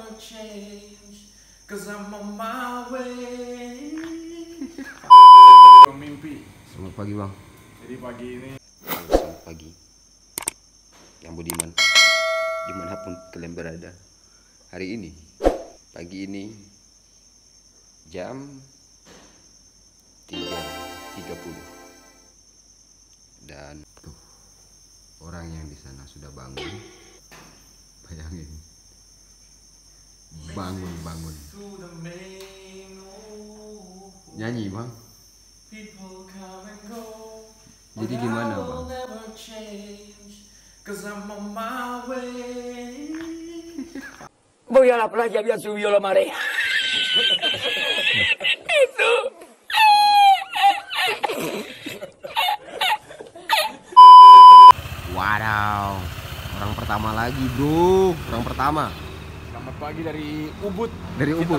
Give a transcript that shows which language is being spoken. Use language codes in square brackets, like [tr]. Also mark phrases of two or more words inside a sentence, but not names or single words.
[en] change, 'cause I'm on my way. [id] Mimpi. Selamat pagi bang. Jadi pagi ini. Selamat pagi. Yang budiman, dimanapun kalian berada. Hari ini, pagi ini, jam 3.30. Dan tuh, orang yang di sana sudah bangun. Bayangin. Bangun. Nyanyi bang. Jadi gimana bang? [es] Voy a la playa, había subido la marea. [id] Itu. Wadaw, orang pertama lagi bro, orang pertama. Selamat pagi dari Ubud. Dari Ubud.